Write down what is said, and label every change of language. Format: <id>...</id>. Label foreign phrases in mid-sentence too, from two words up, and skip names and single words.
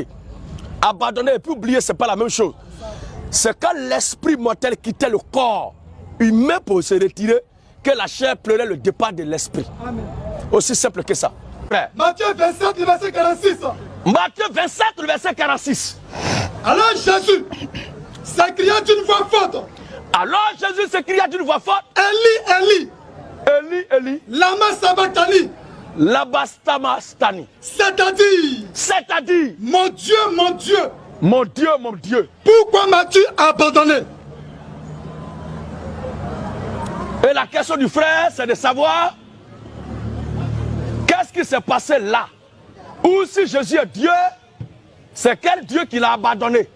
<fr>Abandonner et puis oublier, ce n'est pas la même chose. C'est quand l'esprit mortel quittait le corps humain pour se retirer, que la chair pleurait le départ de l'esprit. Aussi simple que ça. Frère. Matthieu 27, le verset 46. Matthieu 27, le verset 46. Alors Jésus s'écria d'une voix forte. Alors Jésus s'écria d'une voix forte.</fr> <arc>Eli, Eli. Eli, Eli. Lama sabachthani. Labastamastani.</arc> <fr>C'est-à-dire, mon Dieu, mon Dieu. Mon Dieu, mon Dieu. Pourquoi m'as-tu abandonné? Et la question du frère, c'est de savoir qu'est-ce qui s'est passé là. Ou si Jésus est Dieu, c'est quel Dieu qui l'a abandonné?</fr>